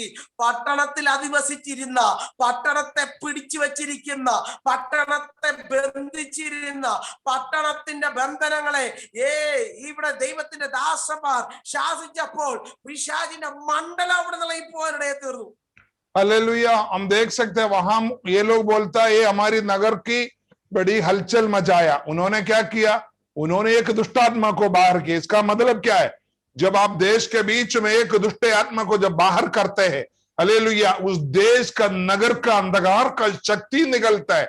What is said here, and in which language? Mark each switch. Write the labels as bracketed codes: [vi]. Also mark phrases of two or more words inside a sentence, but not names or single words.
[ml] പട്ടണത്തിൽ അധിവസിച്ചിരുന്ന, പട്ടണത്തെ പിടിച്ചു വച്ചിരിക്കുന്ന, പട്ടണത്തെ ബന്ധിച്ചിരുന്ന, പട്ടണത്തിന്റെ ബന്ധനങ്ങളെ ഇവിടെ ദൈവത്തിന്റെ ദാസന്മാർ ശാസിച്ചപ്പോൾ പിശാചിന്റെ മണ്ഡലം അവിടെ നിന്ന് പോകാനിടയെ തീർന്നു. [hi] हालेलुया, हम देख सकते हैं वहां ये लोग बोलता है ये हमारी नगर की बड़ी हलचल मचाया। उन्होंने क्या किया? उन्होंने एक दुष्ट आत्मा को बाहर किया। इसका मतलब क्या है? जब आप देश के बीच में एक दुष्ट आत्मा को जब बाहर करते हैं, हालेलुया, उस देश का नगर का अंधकार का शक्ति निकलता है।